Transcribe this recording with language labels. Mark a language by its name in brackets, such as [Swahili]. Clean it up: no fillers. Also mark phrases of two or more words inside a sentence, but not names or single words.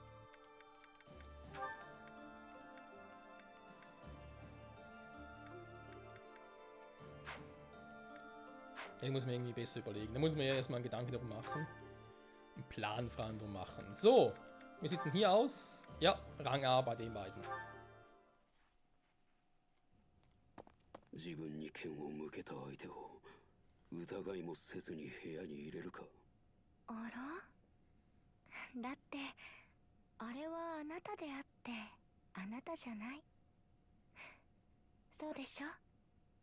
[German] Da muss man irgendwie besser überlegen. Da muss man ja erstmal einen Gedanken darum machen. Einen Plan vor allem darum machen. So, wir sitzen hier aus. Ja, Rang A bei den beiden. [Japanese] 自分に剣を向けた相手を疑いもせずに部屋に入れるか。あら？だってあれはあなたであってあなたじゃない。そうでしょ？